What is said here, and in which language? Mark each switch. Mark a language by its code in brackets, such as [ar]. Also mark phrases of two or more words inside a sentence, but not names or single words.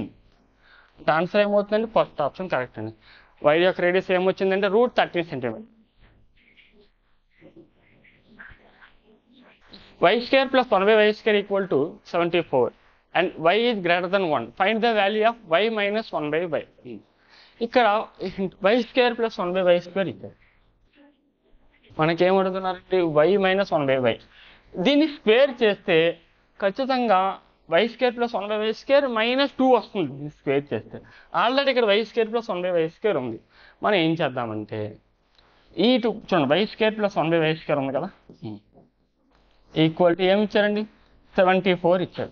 [te] ఆన్సర్ ఏమవుతుందండి [en] first option correct [te] అండి. వైర్ యొక్క రేడియస్ ఏమొచ్చిందంటే √13 cm. [en] y² + 1/y² = 74 and y is greater than 1. Find the value of y minus 1/y. [te] ఇక్కడ y² + 1/y² ఇచ్చారు. మనకేమడుగుతున్నారంటే [en] y minus 1/y. [te] దీన్ని స్క్వేర్ చేస్తే ఖచ్చితంగా y² + 1/y² -2 వస్తుంది. దీన్ని స్క్వేర్ చేస్తే ఆల్రెడీ ఇక్కడ y² + 1/y² ఉంది. మనం ఏం చేద్దామంటే ఈ చూడండి y² + 1/y² ఉంది కదా, [en] equal to [te] ఏమి ఇచ్చారండి 74 ఇచ్చారు.